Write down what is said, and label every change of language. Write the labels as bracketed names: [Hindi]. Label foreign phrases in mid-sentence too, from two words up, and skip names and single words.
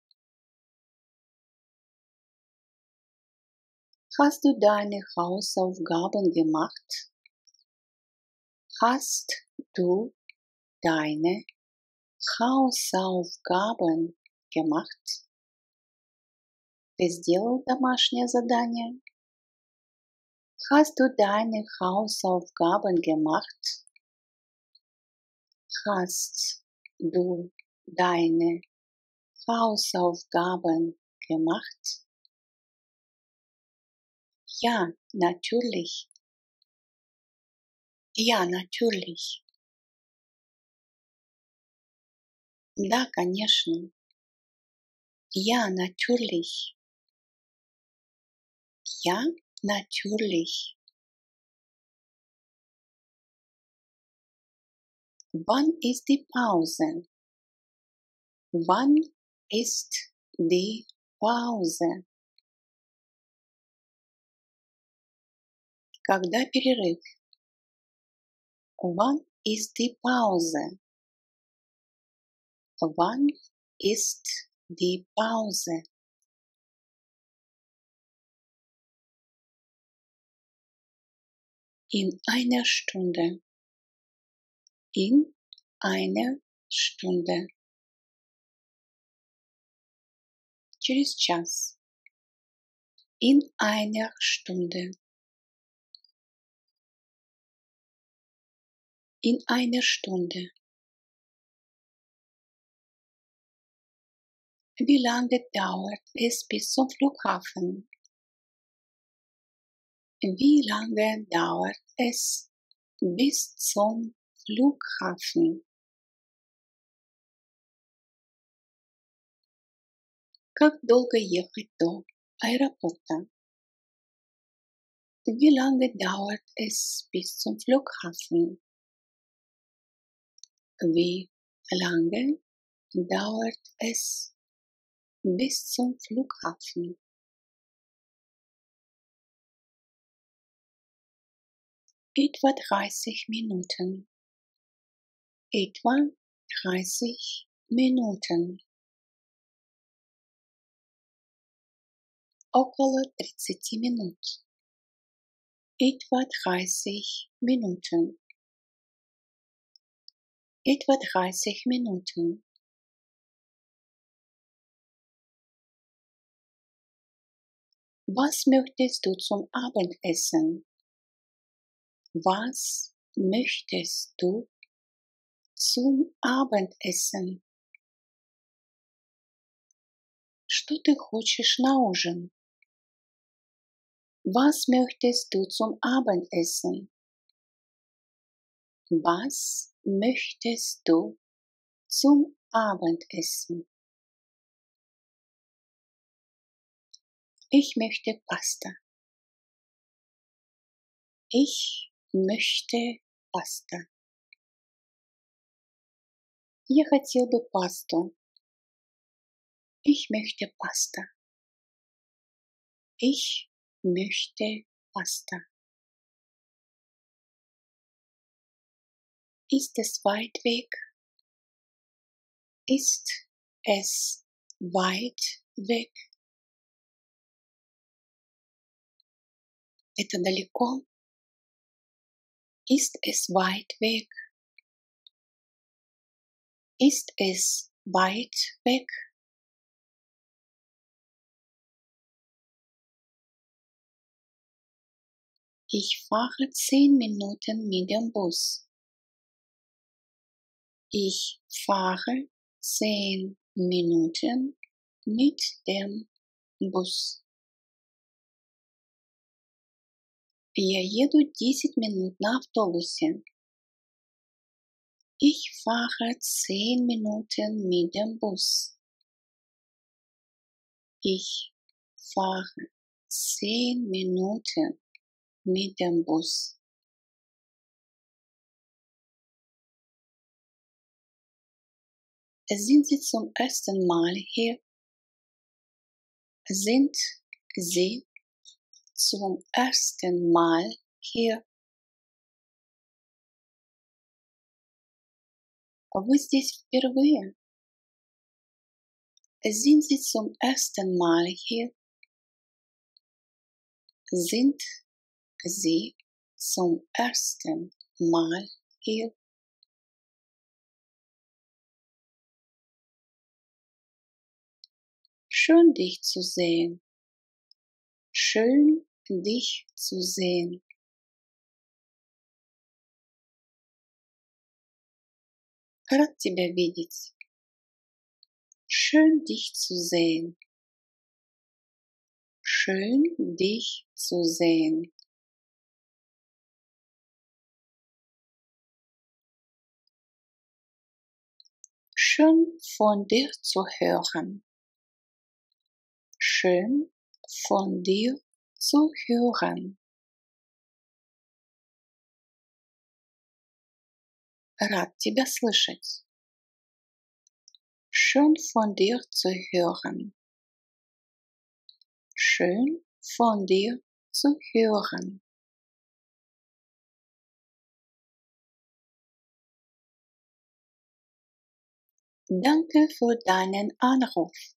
[German] Hast du deine Hausaufgaben gemacht? Hast du deine Hausaufgaben gemacht? [Russian] Ты сделал домашнее задание? [German] Hast du deine Hausaufgaben gemacht? Hast du deine Hausaufgaben gemacht? Ja, natürlich. Ja, natürlich. [Russian] Да, конечно. [German] Ja, natürlich. Ja, natürlich. Wann ist die Pause? Wann ist die Pause? [Russian] Когда перерыв? [German] Wann ist die Pause? Wann ist die Pause? In einer Stunde. In einer Stunde. [Russian] Через час. [German] In einer Stunde. In einer Stunde. Wie lange dauert es bis zum Flughafen? Wie lange dauert es bis zum Flughafen? [Russian] Как долго ехать до аэропорта? [German] Wie lange dauert es bis zum Flughafen? Wie lange dauert es bis zum Flughafen? Etwa 30 Minuten. Etwa 30 Minuten. [Russian] Около 30 минут. [German] Etwa 30 Minuten. Etwa 30 Minuten. Was möchtest du zum Abendessen? Was möchtest du zum Abendessen? [Russian] Что ты хочешь на ужин? [German] Was möchtest du zum Abendessen? Was möchtest du zum Abendessen? Ich möchte Pasta. Ich möchte Pasta. [Russian] Я хотел бы пасту. [German] Ich möchte Pasta. Ich möchte Pasta. Ist es weit weg? Ist es weit weg? [Russian] Это далеко? [German] Ist es weit weg? Ist es weit weg? Ich fahre 10 Minuten mit dem Bus. Ich fahre 10 Minuten mit dem Bus. [Russian] Я еду 10 минут на автобусе. [German] Ich fahre 10 Minuten mit dem Bus. Ich fahre 10 Minuten mit dem Bus. Sind Sie zum ersten Mal hier? Sind Sie zum ersten Mal hier? [Russian] Вы здесь впервые? [German] Sind Sie zum ersten Mal hier? Sind Sie zum ersten Mal hier? Schön dich zu sehen. Schön dich zu sehen. [Russian] Рад тебя видеть. [German] Schön dich zu sehen. Schön dich zu sehen. Schön von dir zu hören. Schön von dir zu hören. [Russian] Рад тебя слышать. [German] Schön von dir zu hören. Schön von dir zu hören. Danke für deinen Anruf.